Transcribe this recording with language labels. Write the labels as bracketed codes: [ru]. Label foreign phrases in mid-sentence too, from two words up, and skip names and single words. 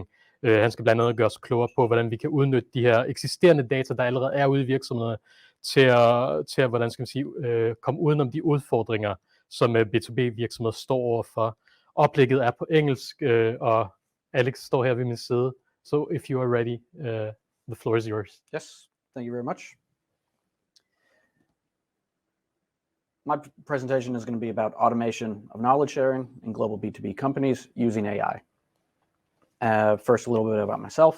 [da] Han skal blandt andet gøre os klogere på, hvordan vi kan udnytte de her eksisterende data, der allerede er ude i virksomhederne, til at hvordan skal man sige, komme udenom de udfordringer, som B2B-virksomheder står overfor. Oplægget er på engelsk, og Aleks står her ved min side. [en] So if you are ready, the floor is yours. Yes, thank you very much. My presentation is going to be about automation of knowledge sharing in global B2B companies using AI. First, a little bit about myself.